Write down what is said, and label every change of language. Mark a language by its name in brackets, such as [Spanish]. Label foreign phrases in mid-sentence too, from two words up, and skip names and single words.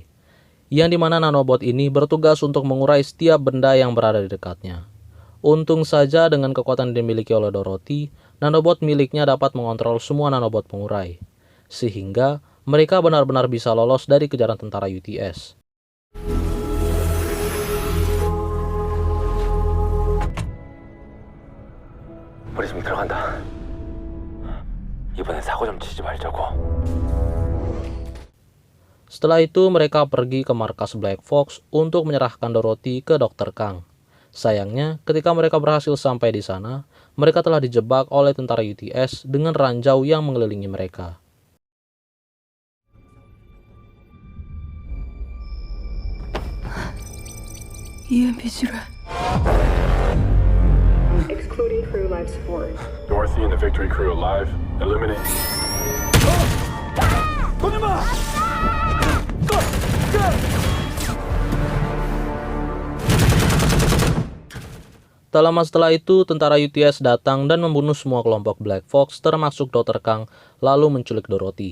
[Indonesian] Yang dimana nanobot ini bertugas untuk mengurai setiap benda yang berada di dekatnya. Untung saja dengan kekuatan yang dimiliki oleh Dorothy, nanobot miliknya dapat mengontrol semua nanobot pengurai. Sehingga mereka benar-benar bisa lolos dari kejaran tentara UTS. [Korean] 우리 지금 들어간다. 이번엔 사고 좀 치지 말자고. [Indonesian] Setelah itu mereka pergi ke markas Black Fox untuk menyerahkan Dorothy ke Dr. Kang. Sayangnya, ketika mereka berhasil sampai di sana, mereka telah dijebak oleh tentara UTS dengan ranjau yang mengelilingi mereka. [English] Excluding crew life support. Dorothy and the Victory crew alive. Eliminate. [Indonesian] Tak lama setelah itu, tentara UTS datang dan membunuh semua kelompok Black Fox termasuk Dr. Kang, lalu menculik Dorothy.